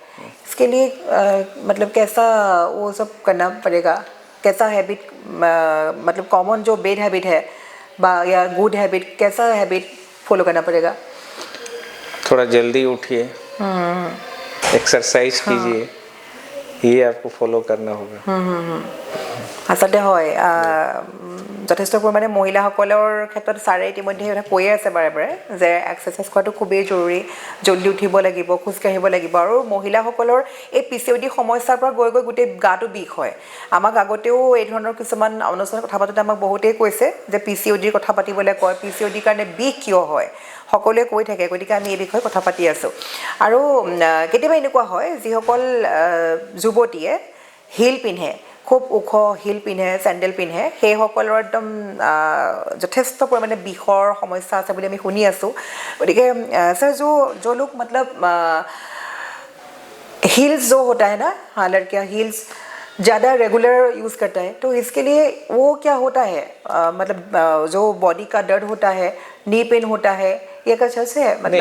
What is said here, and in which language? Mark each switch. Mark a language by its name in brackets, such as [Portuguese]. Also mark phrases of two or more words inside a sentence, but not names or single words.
[Hindi] इसके लिए मतलब कैसा वो सब करना पड़ेगा, कैसा हैबिट, मतलब कॉमन जो [English] bad habit [Hindi] है या [English] good habit, [Hindi] कैसा [English] habit follow [Hindi] करना पड़ेगा? थोड़ा जल्दी उठिए, एक्सरसाइज कीजिए, ये आपको फॉलो करना होगा। [Assamese] আচলতে হয় যথেষ্ট পৰিমাণে মহিলাসকলৰ ক্ষেত্ৰত ছাৰে ইতিমধ্যে এটা কৈয়ে আছে বাৰে বাৰে যে এক্সাৰচাইজ কৰাটো খুবেই জৰুৰী, জল্দি উঠিব লাগিব, খোজকাঢ়িব লাগিব। আৰু মহিলাসকলৰ এই PCOD সমস্যাৰ পৰা গৈ গৈ গোটেই গাটো বিষ হয়। আমাক আগতেও এই ধৰণৰ কিছুমান অনুষ্ঠানত কথা পাতোঁতে আমাক বহুতেই কৈছে যে PCODৰ কথা পাতিবলৈ কয়, PCODৰ কাৰণে বিষ কিয় হয় সকলোৱে কৈ থাকে। গতিকে আমি এই বিষয়ে কথা পাতি আছোঁ। আৰু কেতিয়াবা এনেকুৱা হয় যিসকল যুৱতীয়ে হিল পিন্ধে, খুব ওখ হিল পিন্ধে, চেণ্ডেল পিন্ধে, সেইসকলৰ একদম যথেষ্ট পৰিমাণে বিষৰ সমস্যা আছে বুলি আমি শুনি আছোঁ। [Hindi] গতিকে सर जो लोग मतलब हील्स जो होता है ना, हाँ लड़कियाँ हील्स ज़्यादा रेगुलर यूज़ करता है, तो इसके लिए वो क्या होता है, मतलब जो बॉडी का दर्द होता है, [English] knee pain [Hindi] होता है, ये का चल से है मतलब?